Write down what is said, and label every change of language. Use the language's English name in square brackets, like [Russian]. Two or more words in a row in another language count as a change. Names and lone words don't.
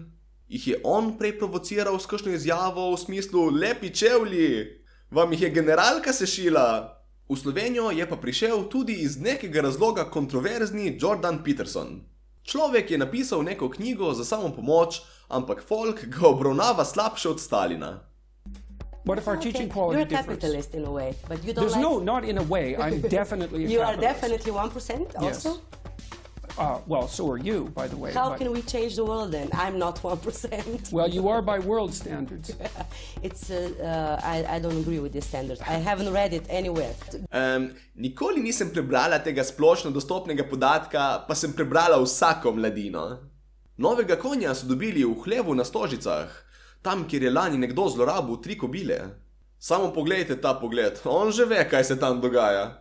[Slovenian] Jih je on prej provociral s kakšno izjavo v smislu lepi čevlji? Vam jih je generalka sešila? V Slovenijo je pa prišel tudi iz nekega razloga kontroverzni Jordan Peterson. Človek je napisal neko knjigo za samopomoč, ampak folk ga obravnava slabše od Stalina. [English] What if our teaching quality differs? You're a capitalist in a way, but you don't like... No, not in a way. I'm definitely a capitalist. You are definitely 1% also? Well, so are you, by the way. How can we change the world then? I'm not 1%. Well, you are by world standards. I don't agree with these standards. I haven't read it anywhere. [Slovenian] Nikoli nisem prebrala tega splošno dostopnega podatka, pa sem prebrala vsako mladino. Novega konja so dobili v hlevu na Stožicah, tam, kjer je lani nekdo zlorabil 3 kobile. Samo poglejte ta pogled, on že ve, kaj se tam dogaja.